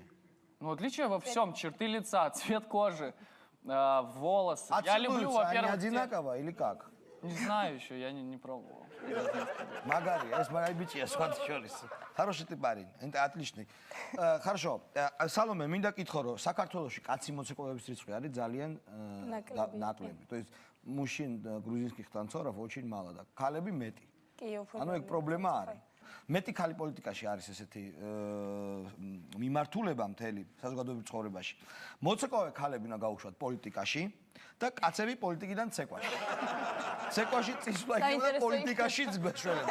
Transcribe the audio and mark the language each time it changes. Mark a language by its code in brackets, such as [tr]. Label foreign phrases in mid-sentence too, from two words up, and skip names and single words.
[ru] Ну, отличие во всем. Черты лица, цвет кожи, волосы. А Я люблю, во-первых... они одинаково или как? Не знаю еще, я не пробовал. Магари, я смотрю, бичи, я смотрю, хороший ты парень, это отличный. Хорошо, Саломе, [ka] მინდა კითხო, რომ საქართველოში კაცი მოცეკვავების რიცხვი არის ძალიან ნაკლები. [ru] То есть мужчин грузинских танцоров очень мало [ka] და ქალები მეტი. ანუ ეგ პრობლემა არის. მეტი ქალი პოლიტიკაში არის ესეთი მიმართულება მთელი საზოგადოებრივ ცხოვრებაში. მოცეკვავე ქალები უნდა გაუშვათ პოლიტიკაში და კაცები პოლიტიკიდან ცეკვაში. ცეკვაში წისვლა იქნება და პოლიტიკაშიც გვეშველება.